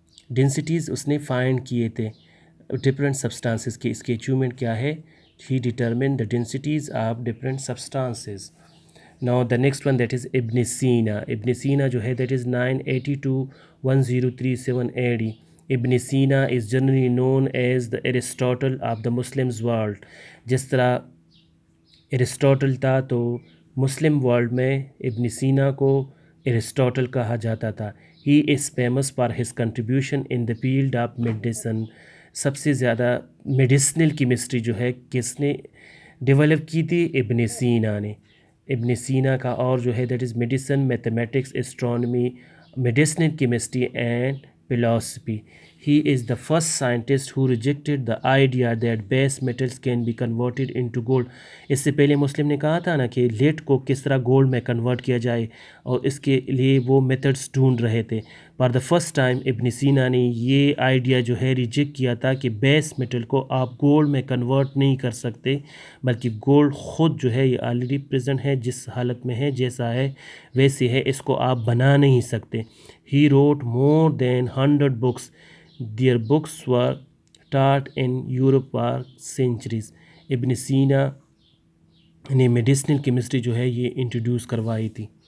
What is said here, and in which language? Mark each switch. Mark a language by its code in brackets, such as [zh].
[ur] Densities اس نے find کیے تھے ڈفرینٹ سبسٹانسز کی. اس کے اچیومنٹ کیا ہے؟ [en] He determined the densities of different substances. Now the next one that is Ibn Sina. [ur] ابن سینا جو ہے [en] that is [ur] 980 to 1037 AD. [en] Ibn Sina is generally known as the Aristotle of the Muslims world. [ur] جس طرح ایرسٹاٹل تھا تو مسلم ورلڈ میں ابن سینا کو ایرسٹوٹل کہا جاتا تھا. [en] He is famous for his contribution in the field of medicine. [ur] سب سے زیادہ میڈیسنل کیمسٹری جو ہے کس نے ڈیولپ کی تھی؟ ابن سینا نے. ابن سینا کا اور جو ہے [en] that is [ur] medicine, mathematics, astronomy, medicinal chemistry and philosophy. [en] He is the first scientist who rejected the idea that base metals can be converted into gold. [ur] اس سے پہلے مسلم نے کہا تھا نا کہ لیڈ کو کس طرح گولڈ میں کنورٹ کیا جائے, اور اس کے لیے وہ میتھڈس ڈھونڈ رہے تھے. [en] for the first time [ur] ابن سینا نے یہ آئیڈیا جو ہے ریجیکٹ کیا تھا کہ بیس میٹل کو آپ گولڈ میں کنورٹ نہیں کر سکتے, بلکہ گولڈ خود جو ہے یہ آلریڈی پریزنٹ ہے, جس حالت میں ہے جیسا ہے ویسے ہے, اس کو آپ بنا نہیں سکتے. [en] He wrote more than 100 books. Their books were taught in Europe for centuries. [ur] ابن سینا نے میڈیسنل کیمسٹری جو ہے یہ انٹروڈیوس کروائی تھی.